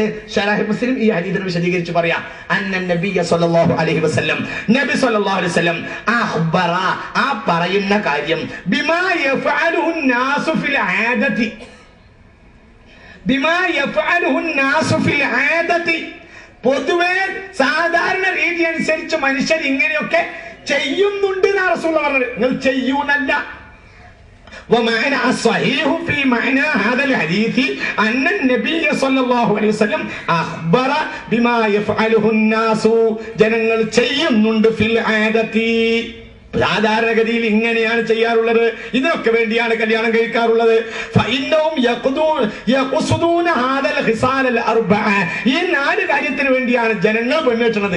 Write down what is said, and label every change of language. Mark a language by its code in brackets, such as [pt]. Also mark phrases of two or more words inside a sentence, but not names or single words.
[ml] ശറഹ് മുസ്ലിം ഈ ഹദീസിനെ വിശദീകരിച്ച് പറയാം. [ar] أن النبي صلى الله عليه وسلم, [ml] നബി [ar] صلى الله عليه وسلم أخبر, [ml] ആ പറയുന്ന കാര്യം [ar] بما يفعله الناس في العادة, بما يفعله الناس في العادة, [ml] പൊതുവെ സാധാരണ രീതി അനുസരിച്ച് മനുഷ്യർ ഇങ്ങനെയൊക്കെ ചെയ്യുന്നുണ്ട് എന്നാണ് റസൂലുള്ളാഹി പറഞ്ഞത്. നിങ്ങൾ ചെയ്യൂന്നല്ല. [ar] ومعنى الصحيح في معنى هذا الحديث أن النبي صلى الله عليه وسلم أخبر بما يفعله الناس, [ml] ജനങ്ങൾ ചെയ്യുന്നുണ്ട് [ar] في العادة, [ml] സാധാരണഗതിയിൽ ഇങ്ങനെയാണ് ചെയ്യാറുള്ളത്. ഇതിനൊക്കെ വേണ്ടിയാണ് കല്യാണം കഴിക്കാറുള്ളത്. [ar] فإنهم يقصدون هذه الخصال الأربع, [ml] ഈ 4 കാര്യത്തിന് വേണ്ടിയാണ് ജനങ്ങൾ പെണ്ണുകെട്ടുന്നത്.